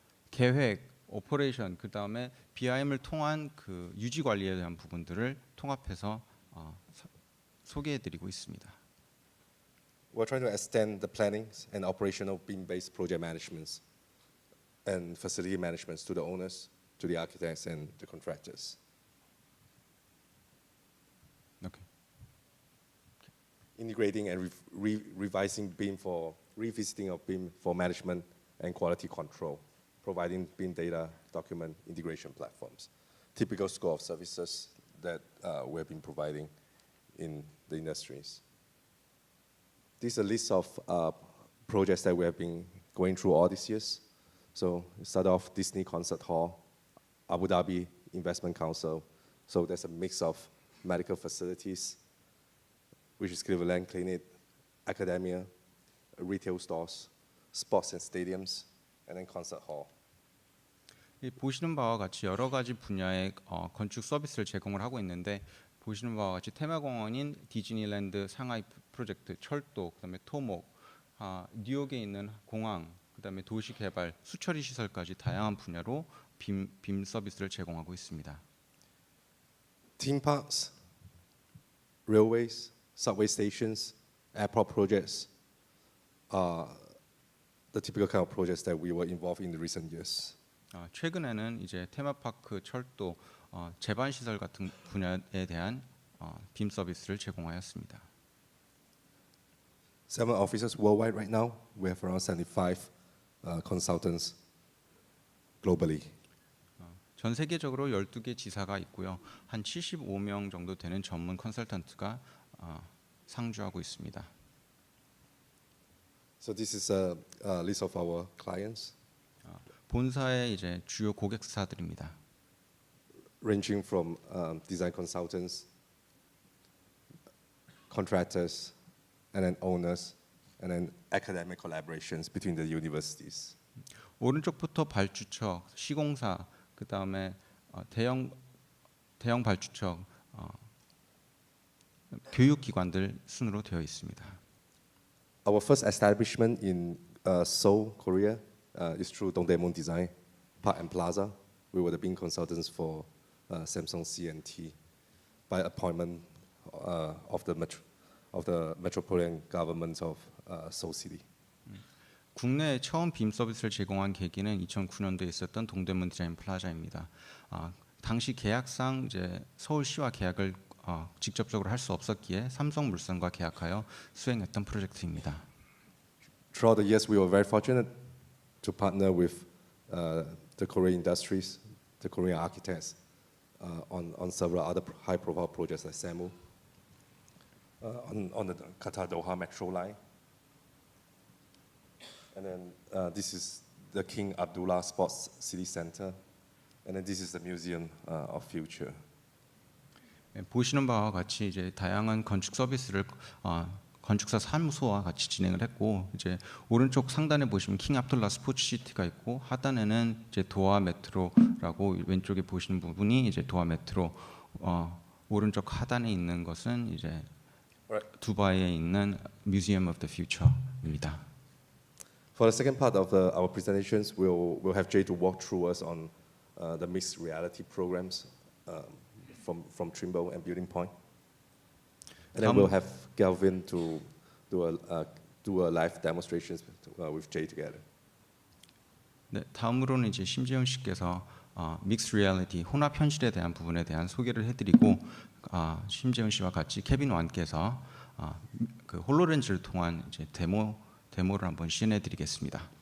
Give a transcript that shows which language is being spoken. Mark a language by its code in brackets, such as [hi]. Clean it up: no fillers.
[ko] 계획, 오퍼레이션, 그다음에 BIM을 통한 그 유지 관리에 대한 부분들을 통합해서 소개해드리고 있습니다. [en] We're trying to extend the planning and operational BIM-based project management and facility management to the owners, to the architects, and the contractors. Okay. Integrating and revising BIM for revisiting of BIM for management and quality control, providing BIM data document integration platforms, typical scope of services that we have been providing in the industries. This is a list of projects that we have been going through all these years. So we start off Disney Concert Hall, Abu Dhabi Investment Council. So there's a mix of medical facilities, which is Cleveland Clinic, academia, retail stores, sports and stadiums, and then concert hall. [ko] 보시는 바와 같이 여러 가지 분야의 건축 서비스를 제공을 하고 있는데 보시는 바와 같이 테마공원인 디즈니랜드 상하이 프로젝트, 철도, 그다음에 토목, 뉴욕에 있는 공항, 그다음에 도시 개발, 수처리 시설까지 다양한 분야로 빔 서비스를 제공하고 있습니다. [en] Theme parks, railways, subway stations, airport projects are the typical kind of projects that we were involved in the recent years. [ko] 최근에는 이제 테마파크, 철도, 제반 시설 같은 분야에 대한 빔 서비스를 제공하였습니다. [en] 7 offices worldwide right now. We have around 75 consultants globally. [ko] 전 세계적으로 12개 지사가 있고요. 한 75명 정도 되는 전문 컨설턴트가 상주하고 있습니다. [en] So this is a list of our clients, [ko] 본사의 이제 주요 고객사들입니다. [en] ranging from design consultants, contractors, and then owners, and then academic collaborations between the universities. [ko] 오른쪽부터 발주처, 시공사, 그 다음에 대형 발주처, 교육기관들 순으로 되어 있습니다. [en] Our first establishment in Seoul, Korea, is through Dongdaemun Design, Park and Plaza. We were the BIM consultants for Samsung C&T by appointment of the metropolitan government of Seoul City. [ko] 국내에 처음 빔 서비스를 제공한 계기는 2009년도에 있었던 동대문 디자인 플라자입니다. 당시 계약상 이제 서울시와 계약을 직접적으로 할 수 없었기에 삼성물산과 계약하여 수행했던 프로젝트입니다. [en] Throughout the years, we were very fortunate to partner with the Korean industries, the Korean architects, on several other high-profile projects like SAMU, on the Qatar Doha Metro line. And then this is the King Abdullah Sports City Center. And then this is the Museum of Future. [ko] 보시는 바와 같이 이제 다양한 건축 서비스를 건축사 사무소와 같이 진행을 했고 이제 오른쪽 상단에 보시면 킹 압둘라 스포츠 시티가 있고 하단에는 이제 도하 메트로라고 왼쪽에 보시는 부분이 이제 도하 메트로 오른쪽 하단에 있는 것은 이제 두바이에 있는 Museum of the Future입니다. [en] For the second part of our presentations, we'll have Jay to walk through us on the mixed reality programs from Trimble and Building Point. And then we'll have Galvin to do a live demonstration with Jay together. [ko] 네, 다음으로는 이제 심재훈 씨께서 믹스 리얼리티 혼합 현실에 대한 부분에 대한 소개를 해드리고 심재훈 씨와 같이 케빈 완께서 그 홀로렌즈를 통한 이제 데모를 한번 시연해드리겠습니다.